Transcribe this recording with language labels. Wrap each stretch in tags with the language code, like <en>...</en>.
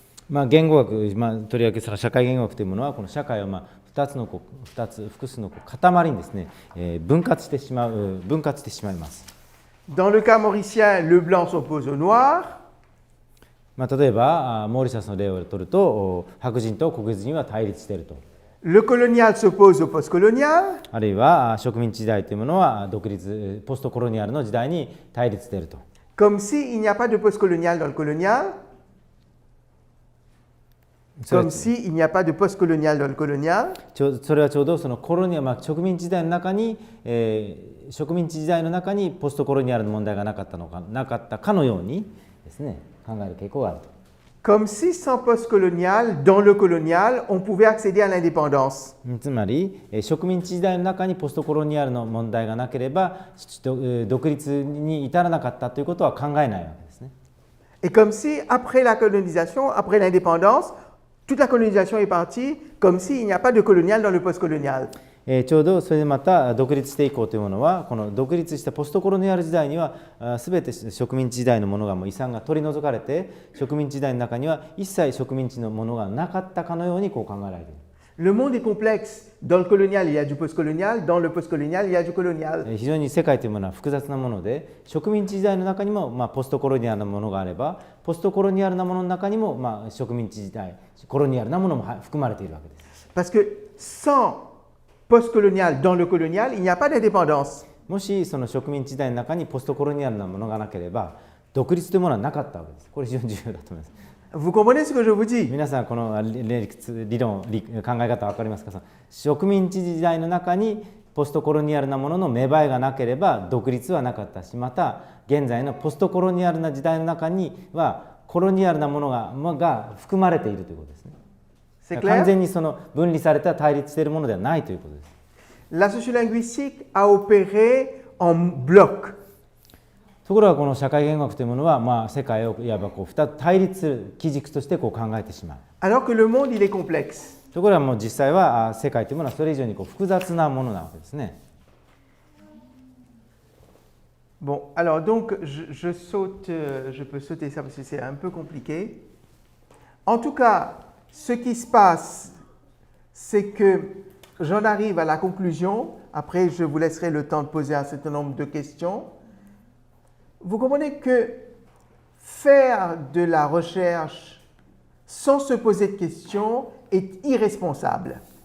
<ja>言語学、とりわけ社会言語学というものはこの社会を複数の塊にですね、分割してしまいます。</ja> <fr>Dans le cas mauricien, le blanc s'oppose au noir.</fr> <ja>例えばモーリシャスの例を取ると白人と黒人は対立していると。</ja> <fr>Le colonial s'oppose au postcolonial.</fr> <ja>あるいは植民地時代というものは独立ポストコロニアルの時代に対立していると。</ja> <fr>Comme s'il n'y a pas de postcolonial dans le colonial. Comme s'il n'y a pas de postcolonial dans le colonial.</fr> <ja>それはちょうどそのコロニア、植民地時代の中に、植民地時代の中にポストコロニアルの問題がなかったかのようにですね、考える傾向があると。</ja> <fr>Comme si sans postcolonial, dans le colonial, on pouvait accéder à l'indépendance.</fr> <ja>つまり植民地時代の中にポストコロニアルの問題がなければ独立に至らなかったということは考えないわけですね。</ja> <fr>Et comme si après la colonisation, après l'indépendance, toute la colonisation est partie, comme s'il n'y a pas de colonial dans le postcolonial.</fr> <ja>ちょうどそれでまた独立していこうというものはこの独立したポストコロニアル時代には全て植民地時代のものがもう遺産が取り除かれて植民地時代の中には一切植民地のものがなかったかのようにこう考えられている。</ja> <fr>Le monde est complexe. Dans le colonial, il y a du postcolonial. Dans le postcolonial, il y a du colonial.</fr> <ja>非常に世界というものは複雑なもので植民地時代の中にもポストコロニアルなものがあればポストコロニアルなものの中にも植民地時代コロニアルなものも含まれているわけです。</ja> <fr>Parce que sans postcolonial dans le colonial, il n'y a pas d'indépendance.</fr> <ja>もしその植民地時代の中にポストコロニアルなものがなければ独立というものはなかったわけです。これ非常に重要だと思います。</ja> <fr>Vous comprenez ce que je vous dis?</fr> <ja>皆さんこの理論考え方分かりますか？植民地時代の中にポストコロニアルなものの芽生えがなければ独立はなかったしまた現在のポストコロニアルな時代の中にはコロニアルなものが含まれているということですね。</ja> <fr>C'est clair?</fr> <ja>完全にその分離された対立しているものではないということです。</ja> <fr>La sociolinguistique a opéré en bloc.</fr> <ja>ところがこの社会言語学というものは世界をいわば2つ対立する基軸として考えてしまう。</ja> <fr>Alors que le monde, il est complexe.</fr> <ja>ところがもう実際は世界というものはそれ以上に複雑なものなわけですね。</ja> <fr>Bon, alors donc je saute, je peux sauter ça parce que c'est un peu compliqué. En tout cas, ce qui se passe, c'est que j'en arrive à la conclusion. Après, je vous laisserai le temps de poser un certain nombre de questions. Vous comprenez que faire de la recherche sans se poser de questions est irresponsable.</fr>